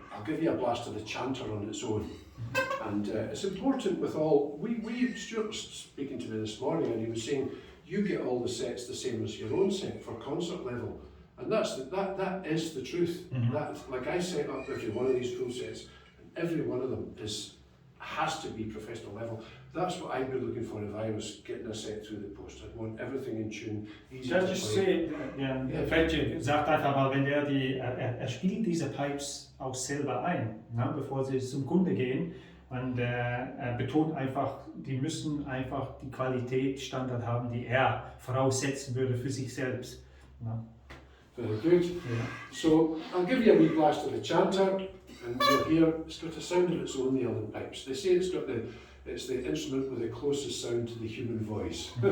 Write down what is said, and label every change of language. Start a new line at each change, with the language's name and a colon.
English: I'll give you a blast of the chanter on its own. And it's important with all, Stuart was speaking to me this morning, and he was saying, you get all the sets the same as your own set for concert level. And that is the truth. That, like I set up every one of these full sets, and every one of them has to be professional level. That's what I'd be looking for if I was getting a set through the post. I'd want everything in tune, easy to play. Just say,
German: Fredje sagt einfach mal, wenn er spielt diese Pipes auch selber ein, bevor sie zum Kunde gehen, und er betont einfach, die müssen einfach die Qualitätsstandard haben, die er voraussetzen würde für sich selbst.
English: Very good. Yeah. So I'll give you a wee blast of the chanter, and you'll hear it's got a sound of its own, the uilleann pipes. They say it's the instrument with the closest sound to the human voice.